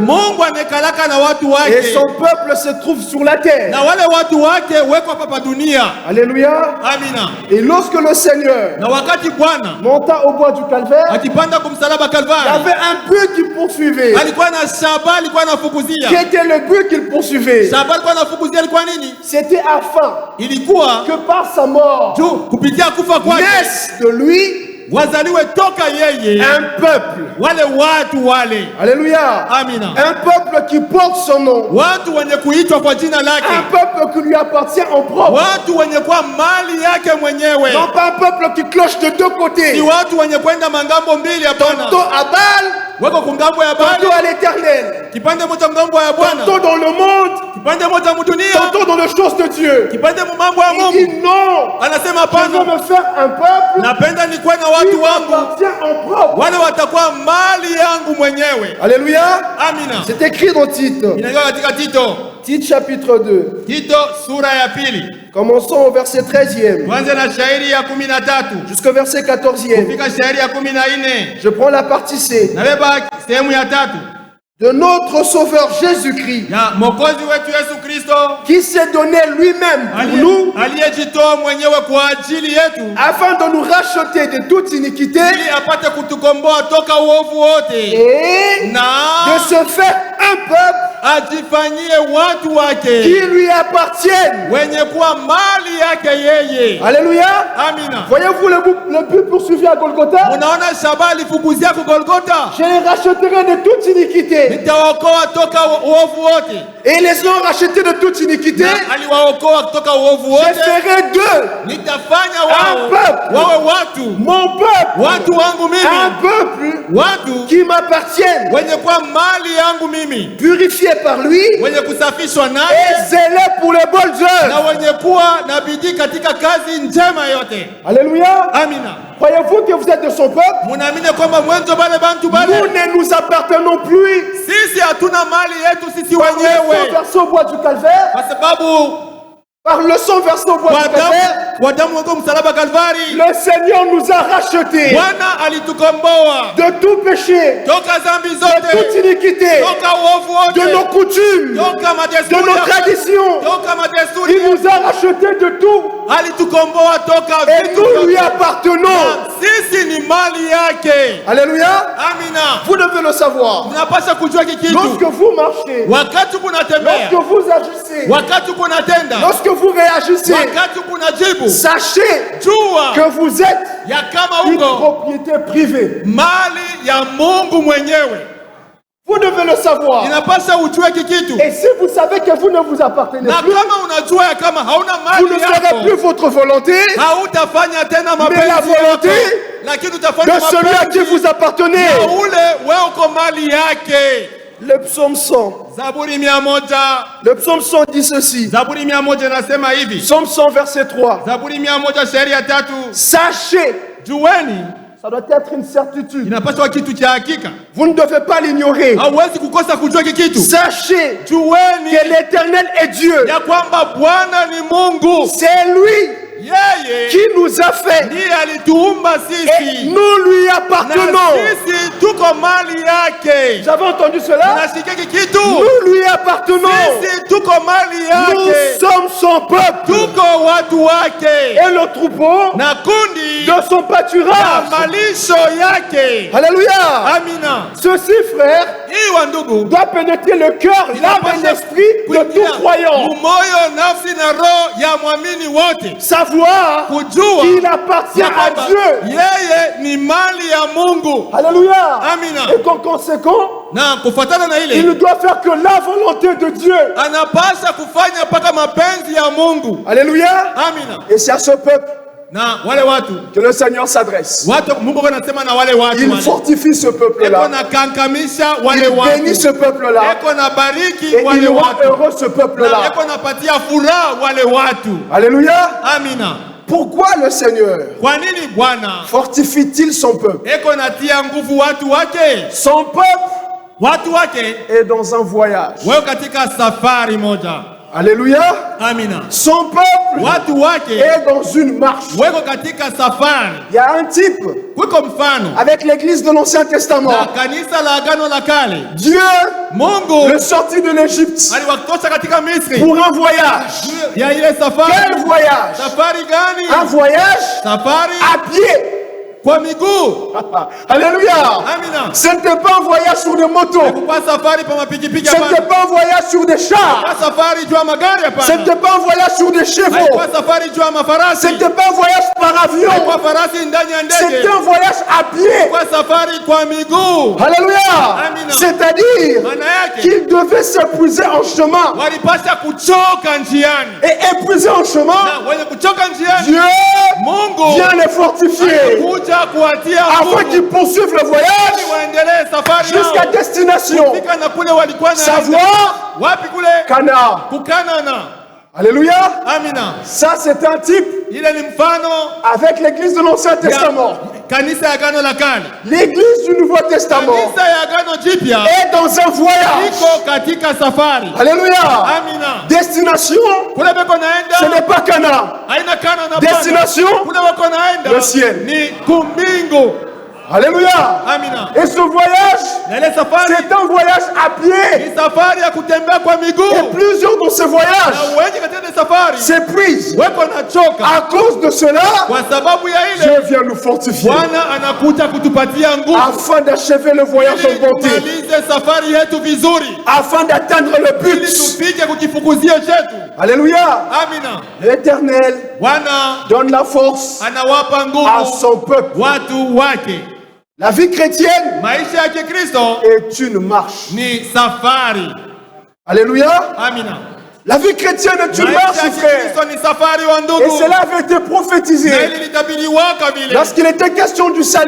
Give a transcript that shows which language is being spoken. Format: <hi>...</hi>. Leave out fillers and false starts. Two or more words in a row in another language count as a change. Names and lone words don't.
<sw>Mungu amekalaka na watu</sw> <fr>Et</fr> <sw>wake,</sw> <fr>son peuple se trouve sur la terre.</fr> <sw>na wale watu wake weko hapa dunia.</sw> <fr>Alléluia.</fr> <sw>Amina.</sw> <fr>Et lorsque le Seigneur</fr> <sw>Na wakati Bwana</sw> <fr>monta au bois du calvaire,</fr> <sw>akipanda kumsalaba</sw> <fr>il y</fr> <sw>Kalvari,</sw> <fr>avait un but qu'il poursuivait.</fr> <sw>alikuwa na shaba, alikuwa anafukuzia.</sw> <fr>Quel était le but qu'il poursuivait?</fr> <sw>Shaba alikuwa anafukuzia ilikuwa nini?</sw> <fr>C'était afin</fr> <sw>Ilikuwa</sw> <fr>que par sa mort</fr> <sw>juu kupitia kufa kwake</sw> <fr>naisse de lui</fr> <sw>wazaliwe toka yeye</sw> <fr>un peuple.</fr> <sw>wale watu wale.</sw> <fr>Alléluia.</fr> <sw>Amina.</sw> <fr>Un peuple qui porte son nom.</fr> <sw>Watu wenye kuitwa kwa jina</sw> <fr>Un</fr> <sw>lake,</sw> <fr>peuple qui lui appartient en propre.</fr> <sw>watu wenye kuwa mali yake mwenyewe,</sw> <fr>Non pas un peuple qui cloche de deux</fr> <sw>si</sw> <fr>côtés.</fr> <sw>watu wenye kwenda mangambo mbili.</sw> <fr>Tantôt</fr> <sw>Hapana,</sw> <fr>à Baal,</fr> <sw>wako kungambo ya Bali,</sw> <fr>tantôt à l'éternel.</fr> <sw>kipande moja ngambo ya Bwana,</sw> <fr>Tantôt dans le monde,</fr> <sw>kipande moja mudunia,</sw> <fr>tantôt dans les choses de Dieu.</fr> <sw>kipande mumambo ya</sw> <fr>Il</fr> <sw>Mungu.</sw> <fr>dit non.</fr> <sw>Anasema</sw> <fr>Je veux</fr> <sw>hapana,</sw> <fr>me faire un peuple</fr> <sw>napenda nikuwe na</sw> <fr>qui</fr> <sw>watu wangu</sw> <fr>m'appartient en propre.</fr> <sw>wale watakuwa mali yangu mwenyewe.</sw> <fr>Alléluia.</fr> <sw>Amina.</sw> <fr>C'est écrit dans Tite.</fr> <sw>Inaandikwa katika Tito,</sw> <fr>Tite chapitre 2.</fr> <sw>Tito sura ya pili,</sw> <fr>Commençons au verset 13e</fr> <sw>tuanze na shairi ya 13</sw> <fr>jusqu'au verset 14e.</fr> <sw>kufika shairi ya 14.</sw> <fr>Je prends la partie C.</fr> <sw>Nabeba sehemu ya 3</sw> <fr>De notre Sauveur Jésus-Christ,</fr> <sw>ya Mwokozi wetu Yesu Kristo</sw> <fr>qui s'est donné lui-même pour nous,</fr> <sw>aliyejitoa mwenyewe kwa ajili yetu</sw> <fr>afin de nous racheter de toute iniquité</fr> <sw>ili apate kutukomboa toka uovu wote</sw> <fr>et</fr> <sw>na</sw> <fr>de se faire un peuple</fr> <sw>ajifanyie watu wake</sw> <fr>qui lui appartienne.</fr> <sw>wenye kuwa mali yake yeye.</sw> <fr>Alléluia.</fr> <sw>Amina.</sw> <fr>Voyez-vous le but poursuivi à Golgotha?</fr> <sw>Unaona shaba alifukuzia ku Golgotha,</sw> <fr>Je les racheterai de toute iniquité.</fr> <sw>nitawaokoa toka uovu wote,</sw> <fr>Et les ont rachetés de toute iniquité.</fr> <sw>na aliwaokoa kutoka uovu</sw> <fr>Je</fr> <sw>wote.</sw> <fr>ferai d'eux</fr> <sw>Nitafanya</sw> <fr>un peuple.</fr> <sw>wawe watu,</sw> <fr>mon peuple,</fr> <sw>watu wangu</sw> <fr>un</fr> <sw>mimi,</sw> <fr>peuple</fr> <sw>watu</sw> <fr>qui m'appartienne,</fr> <sw>wenye kuwa mali yangu mimi,</sw> <fr>purifié par lui</fr> <sw>wenye kusafishwa</sw> <fr>et</fr> <sw>naye</sw> <fr>zélé pour les bonnes</fr> <sw>na</sw> <fr>œuvres.</fr> <sw>wenye kuwa na bidii katika kazi njema yote.</sw> <fr>Alléluia.</fr> <sw>Amina.</sw> <fr>Croyez-vous que vous êtes de son peuple?</fr> <sw>Munaamini kwamba mwenzo</sw> <ln>bale bantu</ln> <fr>Nous</fr> <sw>bale</sw> <fr>ne nous appartenons plus.</fr> <sw>sisi hatuna mali yetu sisi</sw> <fr>Par le sang</fr> <sw>wenyewe,</sw> <fr>versé au bois du calvaire,</fr> <sw>kwa sababu</sw> <fr>par le sang versé au bois du calvaire,</fr> <sw>kwa damu wako msalaba Kalvari,</sw> <fr>le Seigneur nous a rachetés</fr> <sw>Bwana alitukomboa</sw> <fr>de tout péché,</fr> <sw>toka zambi</sw> <fr>de toute</fr> <sw>zote,</sw> <fr>iniquité,</fr> <sw>toka uovu</sw> <fr>de nos</fr> <sw>wote,</sw> <fr>coutumes,</fr> <sw>toka</sw> <fr>de</fr> <sw>madesturi</sw> <fr>nos</fr> <sw>ya-</sw> <fr>traditions.</fr> <sw>toka madesturi.</sw> <fr>Il nous a rachetés de tout</fr> <sw>Alitukomboa toka</sw> <fr>et</fr> <sw>vitu</sw> <fr>nous lui</fr> <sw>vyote.</sw> <fr>appartenons.</fr> <sw>Sisi ni mali yake.</sw> <fr>Alléluia.</fr> <sw>Amina.</sw> <fr>Vous devez le savoir.</fr> <sw>Unapaswa kujua hiki</sw> <fr>Lorsque</fr> <sw>kitu</sw> <fr>vous marchez,</fr> <sw>wakati kunatembea,</sw> <fr>lorsque vous agissez,</fr> <sw>wakati kunatenda,</sw> <fr>lorsque vous réagissez,</fr> <sw>wakati kunajibu,</sw> <fr>sachez</fr> <sw>jua</sw> <fr>que vous êtes</fr> <sw>ya kama</sw> <fr>une</fr> <sw>uko</sw> <fr>propriété privée.</fr> <sw>mali ya Mungu mwenyewe.</sw> <fr>Vous devez le savoir.</fr> <sw>Inapaswa ujue hiki kitu,</sw> <fr>Et si vous savez que vous ne vous appartenez</fr> <sw>na</sw> <fr>plus,</fr> <sw>kama unajua ya kama hauna</sw> <fr>vous ne</fr> <sw>mali</sw> <fr>ferez plus</fr> <sw>yako,</sw> <fr>votre volonté,</fr> <sw>hautafanya tena</sw> <fr>mais la</fr> <sw>mapenzi</sw> <fr>volonté</fr> <sw>yako, lakini</sw> <fr>de</fr> <sw>utafanya</sw> <fr>celui à qui</fr> <sw>mapenzi</sw> <fr>vous appartenez.</fr> <sw>na ule wewe uko mali yake.</sw> <fr>Le psaume 100.</fr> <sw>Zaburi 100.</sw> <fr>Le psaume 100 dit ceci.</fr> <sw>Zaburi 100 inasema hivi.</sw> <fr>Psaume 100 verset 3.</fr> <sw>Zaburi 100 shairi ya 3.</sw> <fr>Sachez,</fr> <sw>Jueni,</sw> <fr>ça doit être une certitude.</fr> <sw>inapaswa kitu cha hakika.</sw> <fr>Vous ne devez pas l'ignorer.</fr> <sw>Hauwezi kukosa kujua kitu.</sw> <fr>Sachez</fr> <sw>Jueni</sw> <fr>que l'Éternel est Dieu.</fr> <sw>ya kwamba Bwana ni Mungu.</sw> <fr>C'est lui</fr> <sw>Yeye</sw> <fr>qui nous a fait.</fr> <sw>ndiye alituumba</sw> <fr>Et</fr> <sw>sisi.</sw> <fr>nous lui</fr> <sw>Na</sw> <fr>appartenons.</fr> <sw>sisi tuko mali yake.</sw> <fr>Vous avez entendu cela?</fr> <sw>Unasikia kitu?</sw> <fr>Nous lui appartenons.</fr> <sw>Sisi tuko mali</sw> <fr>Nous</fr> <sw>yake.</sw> <fr>sommes son peuple.</fr> <sw>Tuko watu wake.</sw> <fr>Et le troupeau</fr> <sw>Na kundi</sw> <fr>de son</fr> <sw>ya</sw> <fr>pâturage.</fr> <sw>malisho yake.</sw> <fr>Alléluia.</fr> <sw>Amina.</sw> <fr>Ceci, frère,</fr> <sw>Hii wa ndugu</sw> <fr>doit pénétrer le cœur, l'âme et l'esprit de tout croyant.</fr> <sw>Moyo, nafsi na roho ya mwamini wote.</sw> <fr>Savoir</fr> <sw>Kujua</sw> <fr>qu'il appartient</fr> <sw>ya</sw> <fr>à</fr> <sw>kwamba</sw> <fr>Dieu.</fr> <sw>yeye ni mali ya Mungu.</sw> <fr>Alléluia.</fr> <sw>Amina.</sw> <fr>Et qu'en conséquent,</fr> <sw>Na kufuatana na ile</sw> <fr>il doit faire que la volonté de Dieu.</fr> <sw>anapasha kufanya mpaka mapenzi ya Mungu.</sw> <fr>Alléluia.</fr> <sw>Amina.</sw> <fr>Et c'est à ce peuple</fr> <sw>Na wale watu</sw> <fr>que le Seigneur s'adresse.</fr> <sw>Mungu anasema na wale watu</sw> <fr>Il</fr> <sw>wale.</sw> <fr>fortifie ce</fr> <sw>Eko</sw> <fr>peuple-là.</fr> <sw>na kankamisha wale</sw> <fr>Il bénit ce</fr> <sw>watu.</sw> <fr>peuple-là.</fr> <sw>Eko na bariki</sw> <fr>Et</fr> <sw>wale</sw> <fr>il rend</fr> <sw>watu.</sw> <fr>heureux ce</fr> <sw>Na</sw> <fr>peuple-là.</fr> <sw>eko na patia furaha wale watu.</sw> <fr>Alléluia.</fr> <sw>Amina.</sw> <fr>Pourquoi le Seigneur</fr> <sw>Kwa nini Bwana</sw> <fr>fortifie-t-il son peuple?</fr> <sw>eko natia nguvu watu wake?</sw> <fr>Son peuple</fr> <sw>Watu wake</sw> <fr>est dans un voyage.</fr> <sw>wao katika safari moja.</sw> <fr>Alléluia.</fr> <sw>Amina.</sw> <fr>Son peuple</fr> <sw>Watu wake</sw> <fr>est dans une marche.</fr> <sw>weko katika safari.</sw> <fr>Il y a un type</fr> <sw>Kuko mfano</sw> <fr>avec l'église de l'Ancien Testament.</fr> <sw>na kanisa la Agano la Kale.</sw> <fr>Dieu</fr> <sw>Mungu</sw> <fr>le sortit de l'Égypte</fr> <sw>aliwatosha katika Misri</sw> <fr>pour un voyage.</fr> <sw>ya ile safari.</sw> <fr>Quel voyage?</fr> <sw>Safari gani?</sw> <fr>Un voyage</fr> <sw>Safari</sw> <fr>à pied.</fr> <sw>kwa miguu.</sw> <fr>Alléluia.</fr> <sw>Amina.</sw> <fr>Ce n'était pas un voyage sur des motos.</fr> <sw>Kwa safari pa mapikipiki</sw> <fr>Ce n'était</fr> <sw>hapana.</sw> <fr>pas un voyage sur des chars.</fr> <sw>Kwa safari juu ya magari</sw> <fr>Ce</fr> <sw>hapana.</sw> <fr>n'était pas un voyage sur des chevaux.</fr> <sw>Kwa safari juu ya</sw> <fr>Ce</fr> <sw>mafarasi.</sw> <fr>n'était pas un voyage par avion.</fr> <sw>Kwa farasi ndani ya</sw> <fr>C'était</fr> <sw>ndege.</sw> <fr>un voyage à pied.</fr> <sw>Kwa safari kwa miguu.</sw> <fr>Alléluia.</fr> <sw>Amina.</sw> <fr>C'est-à-dire</fr> <sw>Maana yake</sw> <fr>qu'il devait s'épuiser en chemin.</fr> <sw>walipasha kuchoka njiani.</sw> <fr>Et épuiser en chemin,</fr> <sw>Na wenye kuchoka njiani</sw> <fr>Dieu</fr> <sw>Mungu</sw> <fr>vient les fortifier</fr> <sw>kuja kuwatia</sw> <fr>afin</fr> <sw>nguvu</sw> <fr>qu'ils poursuivent le voyage</fr> <sw>ili waendelee safari</sw> <fr>jusqu'à</fr> <sw>yao.</sw> <fr>destination.</fr> <sw>Fika na kule walikuwa na</sw> <fr>Savoir</fr> <sw>wapi kule</sw> <fr>Cana.</fr> <sw>kukanana.</sw> <fr>Alléluia.</fr> <sw>Amina.</sw> <fr>Ça, c'est un type</fr> <sw>Ile ni mfano</sw> <fr>avec l'église de l'Ancien Testament.</fr> <sw>ya kanisa ya Agano la Kale.</sw> <fr>L'église du Nouveau Testament</fr> <sw>Kanisa ya Agano Jipya</sw> <fr>est dans un voyage.</fr> <sw>iko katika safari.</sw> <fr>Alléluia.</fr> <sw>Amina.</sw> <fr>Destination,</fr> <sw>Kule beko</sw> <fr>ce</fr> <sw>naenda</sw> <fr>n'est pas Cana.</fr> <sw>haina kana na</sw> <fr>Destination,</fr> <sw>kule beko naenda</sw> <fr>le ciel.</fr> <sw>ni kumbingu.</sw> <fr>Alléluia.</fr> <sw>Amina.</sw> <fr>Et ce voyage,</fr> <sw>Na ile safari</sw> <fr>c'est un voyage à pied.</fr> <sw>ni safari ya kutembea kwa</sw> <fr>Et</fr> <sw>miguu.</sw> <fr>plusieurs dans ce</fr> <sw>Na</sw> <fr>voyage</fr> <sw>wengi katika ile safari</sw> <fr>s'épuisent.</fr> <sw>weko nachoka.</sw> <fr>À cause de cela,</fr> <sw>Kwa sababu ya ile</sw> <fr>Dieu vient nous fortifier</fr> <sw>Bwana anakuja kutupatia nguvu</sw> <fr>afin d'achever le voyage</fr> <sw>ili</sw> <fr>en bonté,</fr> <sw>tumalize safari yetu vizuri,</sw> <fr>afin d'atteindre le</fr> <sw>ili</sw> <fr>but.</fr> <sw>tufike kukifukuzio chetu.</sw> <fr>Alléluia.</fr> <sw>Amina.</sw> <fr>L'Éternel</fr> <sw>Bwana</sw> <fr>donne la force</fr> <sw>anawapa</sw> <fr>à</fr> <sw>nguvu</sw> <fr>son peuple.</fr> <sw>watu wake.</sw> <fr>La vie chrétienne</fr> <sw>Maisha ya Kikristo</sw> <fr>est une marche.</fr> <sw>ni safari.</sw> <fr>Alléluia.</fr> <sw>Amina.</sw> <fr>La vie chrétienne est une</fr> <sw>Maisha</sw> <fr>marche,</fr> <sw>ya</sw> <fr>frère.</fr> <sw>Kikristo ni safari wa</sw> <fr>Et</fr> <sw>ndugu.</sw> <fr>cela avait été</fr> <sw>Na</sw> <fr>prophétisé</fr> <sw>ili litabiriwaka vile.</sw> <fr>lorsqu'il était question du salut</fr>